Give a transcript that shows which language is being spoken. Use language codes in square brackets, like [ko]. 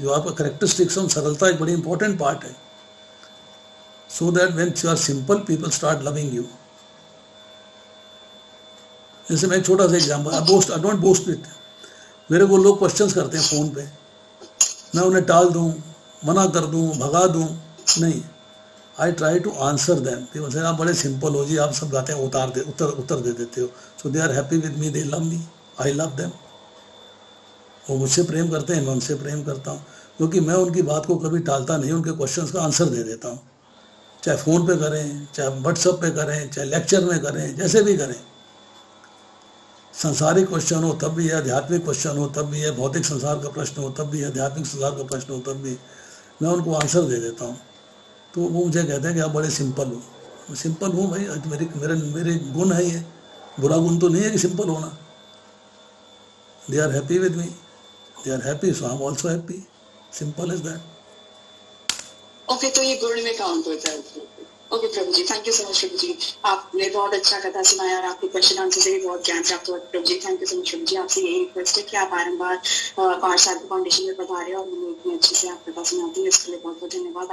[hi] जो आपका characteristics है, सरलता एक बड़ी important part है. [en] So that when you are simple, people start loving you. [hi] जैसे मैं एक छोटा सा example, [en] I don't boast it. [hi] मेरे को लोग क्वेश्चंस करते हैं फ़ोन पे, मैं उन्हें टाल दूँ, मना कर दूँ, भगा दूँ, नहीं. [en] I try to answer them. People say [hi] आप बड़े सिंपल हो जी, आप सब बातें उत्तर दे देते हो. [en] So they are happy with me, they love me, I love them. [hi] वो मुझसे प्रेम करते हैं, मैं उनसे प्रेम करता हूँ, क्योंकि मैं उनकी बात को कभी टालता नहीं, उनके क्वेश्चंस का आंसर दे देता हूँ. चाहे फ़ोन पे करें, चाहे व्हाट्सएप पे करें, चाहे लेक्चर में करें, जैसे भी करें. संसारिक क्वेश्चन हो तब भी है, आध्यात्मिक क्वेश्चन हो तब भी है, भौतिक संसार का प्रश्न हो तब भी है, आध्यात्मिक संसार का प्रश्न हो तब भी मैं उनको आंसर दे देता हूँ. तो वो मुझे कहते हैं कि आप बड़े सिंपल हो. मैं सिंपल हूँ भाई, मेरे गुण है ये, बुरा गुण तो नहीं है कि सिंपल होना. [en] They are happy with me, they are happy, so I'm also happy. Simple as that. [hi] Okay, तो ये गुण में काउंट होता है. Okay Prabhu ji, [en] thank you so much [hi] प्रभु जी. आपने बहुत अच्छा कथा सुनाया और आपके क्वेश्चन आंसर से भी बहुत ज्ञान प्राप्त हुआ प्रभु जी. [en] thank you so much [hi] प्रभु जी. आपसे यही रिक्वेस्ट है कि आप बारंबार पार्थ फाउंडेशन में पधारें और हमें इतनी अच्छी से आप कथा सुनाती है, इसके लिए बहुत बहुत धन्यवाद.